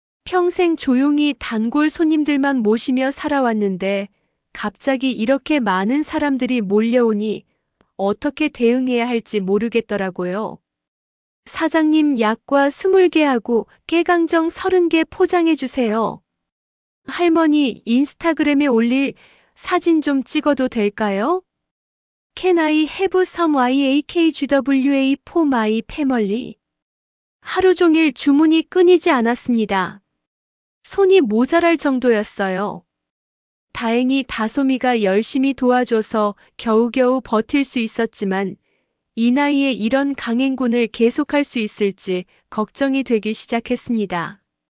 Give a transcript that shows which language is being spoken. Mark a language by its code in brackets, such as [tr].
[ko] 평생 조용히 단골 손님들만 모시며 살아왔는데 갑자기 이렇게 많은 사람들이 몰려오니 어떻게 대응해야 할지 모르겠더라고요. 사장님, 약과 20개하고 깨강정 30개 포장해 주세요. 할머니, 인스타그램에 올릴 사진 좀 찍어도 될까요? [en] Can I have some YAKGWA for my family? [ko] 하루 종일 주문이 끊이지 않았습니다. 손이 모자랄 정도였어요. 다행히 다솜이가 열심히 도와줘서 겨우겨우 버틸 수 있었지만 이 나이에 이런 강행군을 계속할 수 있을지 걱정이 되기 시작했습니다.